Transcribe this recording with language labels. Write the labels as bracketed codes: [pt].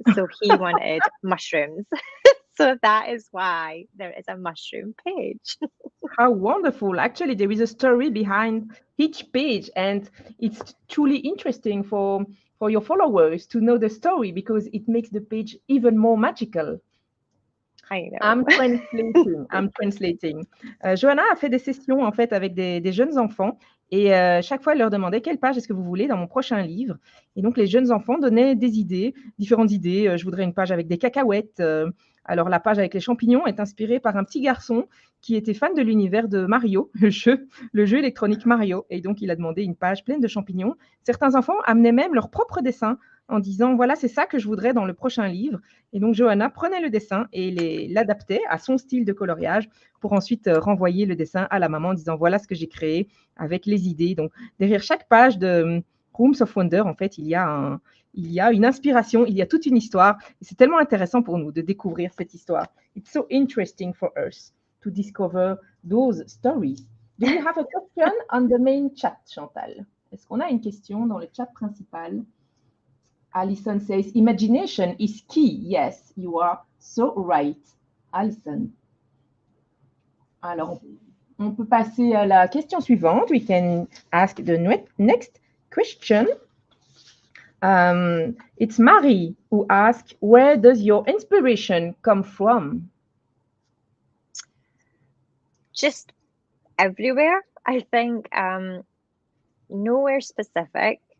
[en] So he wanted mushrooms. So that is why there is a mushroom page. How wonderful. Actually, there is a story behind each page, and it's truly interesting for your followers to know the story because it makes the page even more magical. I know. I'm translating. [fr] Johanna a fait des sessions en fait avec des jeunes enfants et chaque fois elle leur demandait quelle page est-ce que vous voulez dans mon prochain livre. Et donc les jeunes enfants donnaient des idées, différentes idées. Je voudrais une page avec des cacahuètes, Alors, la page avec les champignons est inspirée par un petit garçon qui était fan de l'univers de Mario, le jeu électronique Mario. Et donc, il a demandé une page pleine de champignons. Certains enfants amenaient même leur propre dessin en disant, voilà, c'est ça que je voudrais dans le prochain livre. Et donc, Johanna prenait le dessin et l'adaptait à son style de coloriage pour ensuite renvoyer le dessin à la maman en disant, voilà ce que j'ai créé avec les idées. Donc, derrière chaque page de Rooms of Wonder, en fait, il y a une inspiration, il y a toute une histoire. Et c'est tellement intéressant pour nous de découvrir cette histoire. [en] It's so interesting for us to discover those stories. Do you have a question on the main chat, Chantal? [fr] Est-ce qu'on a une question dans le chat principal? [en] Alison says, imagination is key. Yes, you are so right, Alison. [fr] Alors, on peut passer à la question suivante. [en] We can ask the next question. It's Marie who asks, where does your inspiration come from? Just everywhere. I think nowhere specific.